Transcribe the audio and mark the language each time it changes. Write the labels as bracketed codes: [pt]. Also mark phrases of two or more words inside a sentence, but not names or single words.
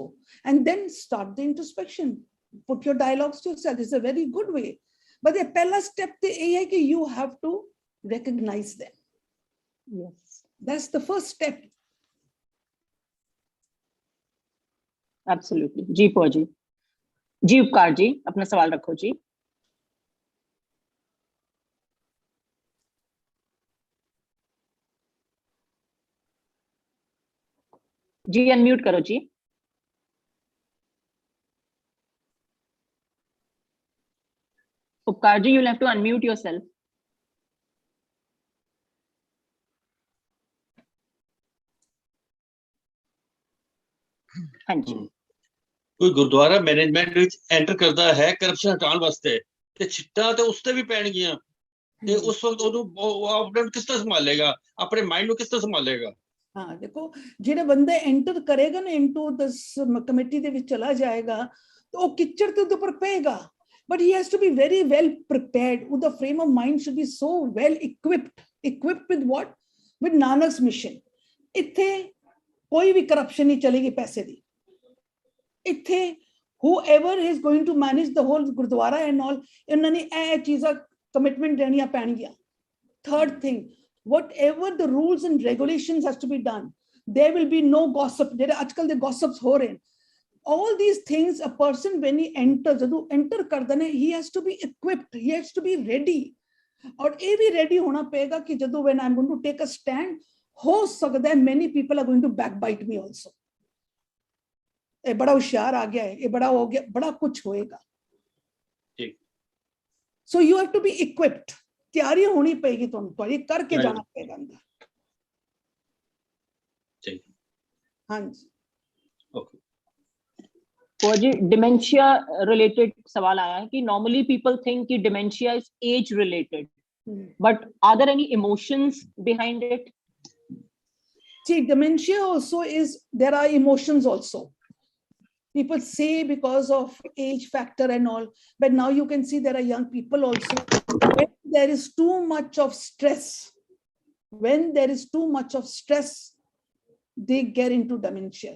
[en] And then start the introspection. Put your dialogues to yourself. It's a very good way. But the pehla step is you have to recognize them. Yes. That's the first step. Absolutely. [hi] जी फौजी, जी उपकार जी, अपना सवाल रखो जी। जी अनम्यूट करो जी। उपकार जी, [en] you'll have to unmute yourself. [hi] हाँ जी। कोई गुरुद्वारा मैनेजमेंट [pa] ਵਿੱਚ ਐਂਟਰ ਕਰਦਾ ਹੈ ਕਰਪਸ਼ਨ ਹਟਾਉਣ ਵਾਸਤੇ ਤੇ ਛਿੱਟਾਂ ਤੇ ਉਸ ਤੇ ਵੀ ਪੈਣਗੀਆਂ ਤੇ ਉਸ ਵਕਤ ਉਹਨੂੰ ਆਪਣਾ ਕਿਸ ਤਰ੍ਹਾਂ ਸੰਭਾਲੇਗਾ, ਆਪਣੇ ਮਾਈਂਡ ਨੂੰ ਕਿਸ ਤਰ੍ਹਾਂ ਸੰਭਾਲੇਗਾ? [hi] हाँ देखो, [pa] ਜਿਹੜੇ ਬੰਦੇ [hi] एंटर करेगा ना [en] into this committee [pa] ਦੇ ਵਿੱਚ ਚਲਾ ਜਾਏਗਾ [hi] तो वो किच्चड़ [pa] ਤੇ ਉਹਦੇ ਉੱਪਰ ਪਏਗਾ, [en] but he has to be very well prepared. The frame of mind should be so well equipped with what? With Nanak's mission. [pa] ਇੱਥੇ ਕੋਈ ਵੀ ਕਰਪਸ਼ਨ ਨਹੀਂ ਚਲੇਗੀ ਪੈਸੇ ਦੀ। [en] ਇੱਥੇ whoever is going to manage the whole ਗੁਰਦੁਆਰਾ and all, [pa] ਇਹਨਾਂ ਨੇ ਇਹ ਚੀਜ਼ਾਂ ਕਮਿਟਮੈਂਟ ਦੇਣੀਆਂ ਪੈਣਗੀਆਂ। [en] Third thing, whatever the rules and regulations has to be done, there will be no gossip. [pa] ਜਿਹੜੇ ਅੱਜਕੱਲ ਦੇ gossips ਹੋ ਰਹੇ, [en] all these things, a person when he enters, [pa] ਜਦੋਂ enter ਕਰਦਾ ਨੇ, [en] he has to be equipped, he has to be ready, [pa] ਔਰ ਇਹ ਵੀ ready ਹੋਣਾ ਪਏਗਾ ਕਿ ਜਦੋਂ [en] when I'm going to take a stand, [pa] ਹੋ ਸਕਦਾ ਹੈ [en] many people are going to backbite me also. [pa] ਇਹ ਬੜਾ ਹੁਸ਼ਿਆਰ ਆ ਗਿਆ ਹੈ, ਇਹ ਬੜਾ ਹੋ ਗਿਆ, ਬੜਾ ਕੁਝ ਹੋਏਗਾ। [en] So you have to be equipped. [pa] ਤਿਆਰੀ ਹੋਣੀ ਪਏਗੀ ਤੁਹਾਨੂੰ, ਤੁਹਾਡੀ ਕਰਕੇ ਜਾਣਾ ਪਏਗਾ ਅੰਦਰ। ਹਾਂਜੀ [hi] ओके। और जी [en] dementia related [hi] सवाल आया है कि [en] normally people think [hi] कि [en] dementia is age related, but are there any emotions behind it? See, dementia also is, there are emotions also. People say because of age factor and all, but now you can see there are young people also. When there is too much of stress, they get into dementia.